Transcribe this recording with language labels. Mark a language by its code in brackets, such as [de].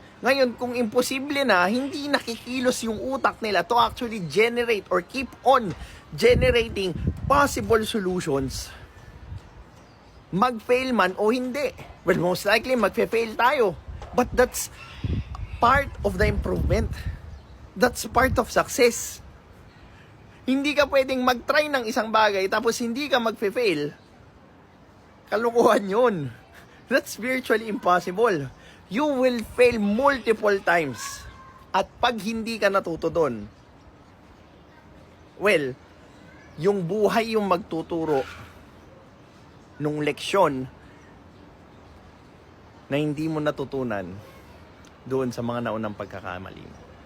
[tl] Ngayon, kung imposible na, hindi nakikilos yung utak nila [en] to actually generate or keep on generating possible solutions. [tl] Mag-fail man o hindi. [en] Well, most likely, [tl] mag-fail tayo. [en] But that's part of the improvement. That's part of success. [tl] Hindi ka pwedeng mag-try ng isang bagay tapos hindi ka mag-fail. Kalokohan yun. [en] That's virtually impossible. You will fail multiple times. [tl] At pag hindi ka natuto doon, well, yung buhay yung magtuturo nung leksyon na hindi mo natutunan doon sa mga naunang pagkakamali mo.